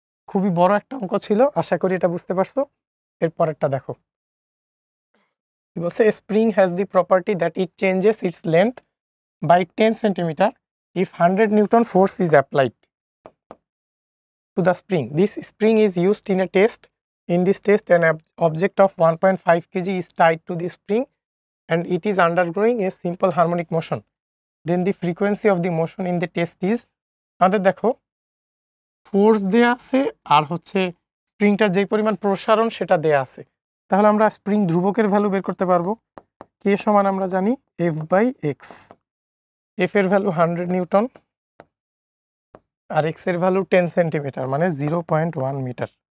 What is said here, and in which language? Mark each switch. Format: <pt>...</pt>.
<bn>খুবই বড় একটা অঙ্ক ছিল, আশা করি এটা বুঝতে পারছো। এর পরেরটা দেখো, কি বলছে,</bn> <en>Spring has the property that it changes its length by 10 centimetre if 100 Newton force is applied to the spring. This spring is used in a test. In this test, an object of 1.5 kg is tied to the spring and it is undergoing a simple harmonic motion. Then the frequency of the motion in the test is,</en> <bn>আমাদের দেখো force দেয়া আছে আর হচ্ছে স্প্রিংটার যে পরিমাণ প্রসারণ সেটা দেয়া আছে, তাহলে আমরা স্প্রিং ধ্রুবকের ভ্যালু বের করতে পারবো। কে সমান আমরা জানি F/x, এফ এর ভ্যালু 100 নিউটন আর এক্স এর ভ্যালু 10 সেন্টিমিটার, মানে 0.1 মিটার।</bn>